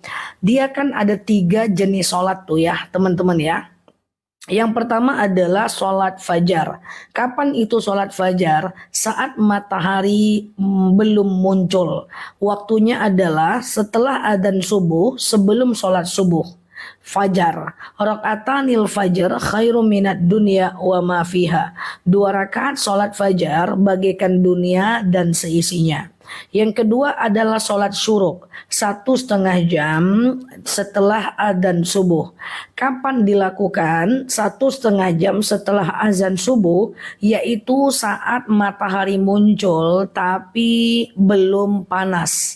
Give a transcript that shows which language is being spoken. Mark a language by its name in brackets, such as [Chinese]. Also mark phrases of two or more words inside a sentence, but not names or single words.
[Indonesian] Dia kan ada 3 jenis sholat tuh ya teman-teman ya. Yang pertama adalah sholat fajar. Kapan itu sholat fajar? Saat matahari belum muncul. Waktunya adalah setelah adzan subuh, sebelum sholat subuh. Fajar. [Arabic] ركعتا الفجر خير من الدنيا وما فيها. [Indonesian] 2 rakaat sholat fajar bagaikan dunia dan seisinya. Yang kedua adalah sholat syuruk 1,5 jam setelah adzan subuh. Kapan dilakukan? 1,5 jam setelah azan subuh, yaitu saat matahari muncul tapi belum panas.